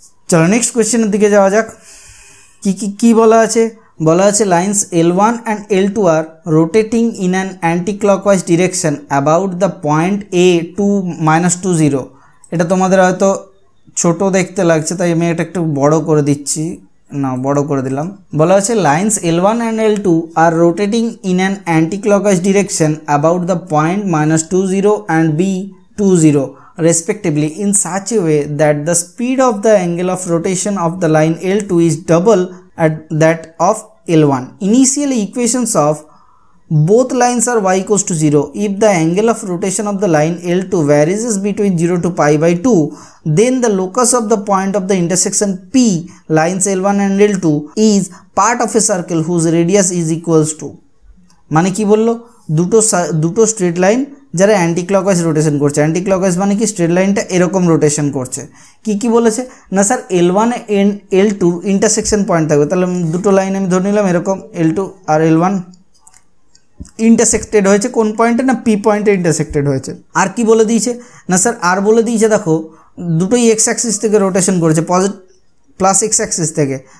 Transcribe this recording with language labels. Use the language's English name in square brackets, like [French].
[Bangla] চলো নেক্সট কোয়েশ্চেনের দিকে যাওয়া যাক। কি বলা আছে [English] বলা আছে lines L1 and L2 আর rotating in an anti clockwise direction about the point A to -20। [Bangla] এটা তোমাদের হয়তো ছোট দেখতে লাগছে তাই আমি এটা একটু বড় করে দিচ্ছি, না বড় করে দিলাম। [English] বলা আছে lines L1 and L2 আর rotating in an anti clockwise direction about the point -20 and B20 respectively in such a way that the speed of the angle of rotation of the line L2 is double at that of L1. Initial equations of both lines are y equals to 0. If the angle of rotation of the line L2 varies between 0 to pi/2, then the locus of the point of the intersection P lines L1 and L2 is part of a circle whose radius is equals to [Bangla] মানে কি বললো দুটো straight line যারা anti clockwise rotation করছে। Anti clockwise মানে কি straight লাইনটা এরকম রোটেশন করছে। কি বলেছে না sir L1 and L2 intersection point থাকবে। তাহলে দুটো লাইন আমি ধরে নিলাম এরকম L2 আর L1 ইন্টারসেক্টেড হয়েছে কোন পয়েন্টে না P পয়েন্টে ইন্টারসেক্টেড হয়েছে। আর কি বলে দিয়েছে না স্যার আর বলে দিয়েছে দেখো দুটোই এক্স অ্যাক্সিস থেকে রোটেশন করেছে প্লাস এক্স অ্যাক্সিস থেকে।